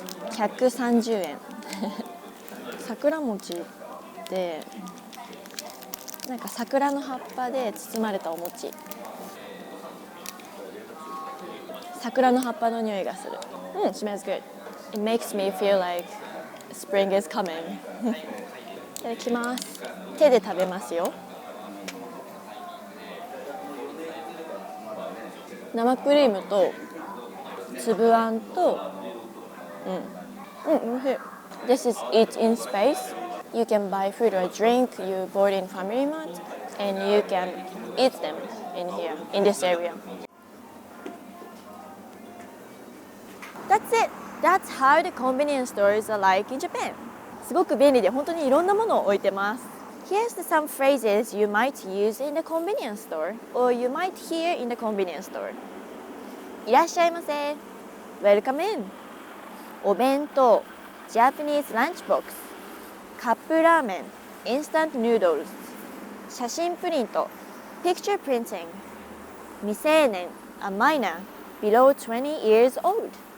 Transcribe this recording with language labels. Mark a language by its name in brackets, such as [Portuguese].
[Japanese] 130円。桜餅ってなんか桜の葉っぱで包まれたお餅。桜の葉っぱの匂いがする。 [English] smells good. It makes me feel like spring is coming. [Japanese] いただきます。手で食べますよ。生クリームと粒あんと、美味しい。 [English] This is Eat in Space. You can buy food or drink you bought in Family Mart, and you can eat them in here, in this area. That's it. That's how the convenience stores are like in Japan. [Japanese] すごく便利で本当にいろんなものを置いてます。 [English] Here's some phrases you might use in the convenience store, or you might hear in the convenience store. [Japanese] いらっしゃいませ。 [English] Welcome in. お弁当、Japanese lunchbox、カップラーメン、instant noodles、写真プリント、picture printing、未成年、a minor, below 20 years old。